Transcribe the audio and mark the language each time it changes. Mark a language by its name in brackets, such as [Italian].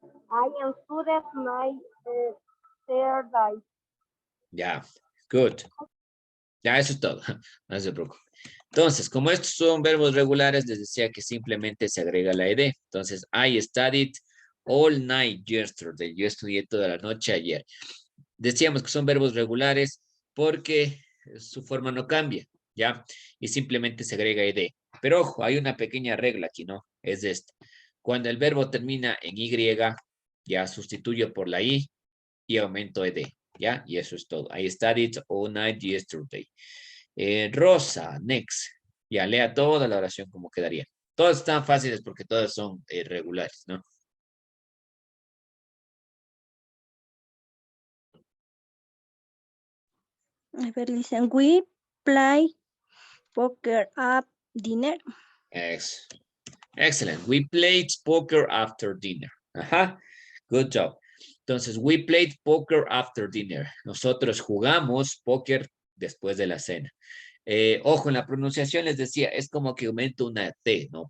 [English] I am student my third day. [Spanish] Ya. Good. Ya, eso es todo. No se preocupe. Entonces, como estos son verbos regulares, les decía que simplemente se agrega la ed. [English] Entonces, I studied all night yesterday. [Spanish] Yo estudié toda la noche ayer. Decíamos que son verbos regulares porque su forma no cambia, ¿ya? Y simplemente se agrega ed. Pero ojo, hay una pequeña regla aquí, ¿no? Es esta. Cuando el verbo termina en y, ya sustituyo por la i y aumento ed, ¿ya? Y eso es todo. [English] I studied all night yesterday. Rosa, next. [Spanish] Ya, lea toda la oración como quedaría. Todas están fáciles porque todas son regulares, ¿no? A ver, dicen, [English] we play poker at dinner. Excellent. We played poker after dinner. Ajá. Good job. Entonces, we played poker after dinner. [Spanish] Nosotros jugamos póker después de la cena. Ojo, en la pronunciación les decía, es como que aumento una T, ¿no?